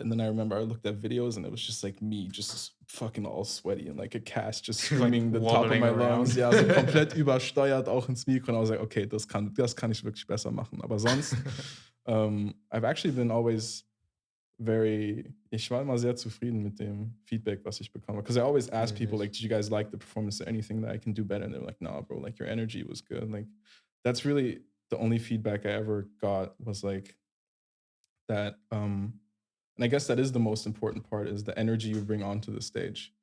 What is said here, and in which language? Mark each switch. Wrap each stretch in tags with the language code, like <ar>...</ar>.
<en>And then I remember I looked at videos and it was just like me, just fucking all sweaty and like a cast, just screaming like the top of my around. lungs.</en> <de>Ja, so komplett übersteuert auch ins Mikro. Und</de> <en>I was like, okay,</en> <de>das kann ich wirklich besser machen. Aber sonst,</de> <en>I've actually been always</en> <de>ich war immer sehr zufrieden mit dem Feedback, was ich bekomme.</de> <en>Because I always ask people, like, did you guys like the performance? Is there anything that I can do better? And they're like, nah, bro, like, your energy was good. Like, that's really the only feedback I ever got was like that. And I guess that is the most important part is the energy you bring onto the stage.</en>